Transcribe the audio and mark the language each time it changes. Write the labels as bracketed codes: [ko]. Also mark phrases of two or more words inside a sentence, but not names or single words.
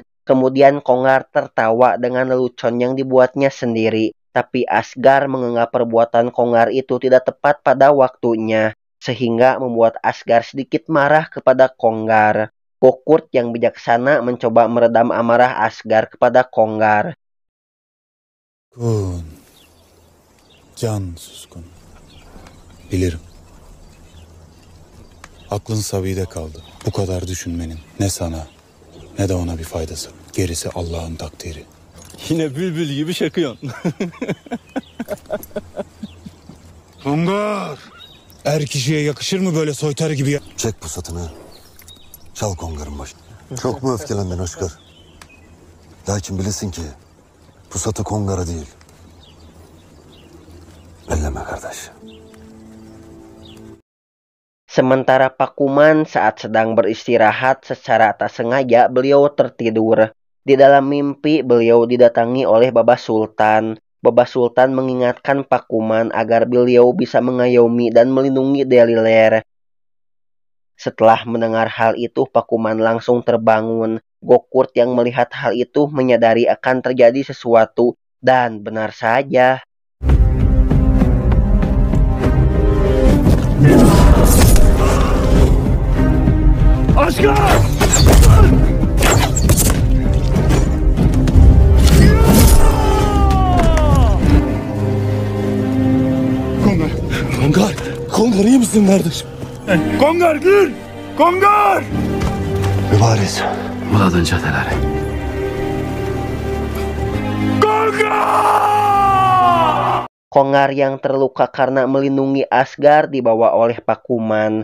[id] Kemudian Konggar tertawa dengan lelucon yang dibuatnya sendiri. Tapi Asgar menganggap perbuatan Konggar itu tidak tepat pada waktunya, sehingga membuat Asgar sedikit marah kepada Konggar. Gokurt yang bijaksana mencoba meredam amarah Asgar kepada Konggar. [tr] Can Suskun. Bilirim. Aklın Sabi'de kaldı. Bu kadar düşünmenin ne sana ne de ona bir faydası. Gerisi Allah'ın takdiri. Yine bülbül gibi şakıyorsun. Kongar! Er kişiye yakışır mı böyle soytarı gibi? Çek pusatını. Çal Kongar'ın başını. Çok mu öfkelendin Özgür? Lakin bilesin ki pusatı Kongar'a değil. Elleme kardeş. [id] Sementara Pakuman saat sedang beristirahat, secara tak sengaja beliau tertidur. Di dalam mimpi beliau didatangi oleh Baba Sultan. Baba Sultan mengingatkan Pakuman agar beliau bisa mengayomi dan melindungi Deliler. Setelah mendengar hal itu, Pakuman langsung terbangun. Gokurt yang melihat hal itu menyadari akan terjadi sesuatu, dan benar saja. Asgar! [tr] Kongar iyi misin kardeşim? Kongar gül! Kongar! Mübariz. Muladın çeteleri. Kongar! [id] Kongar yang terluka karena melindungi Asgar dibawa oleh Pakuman.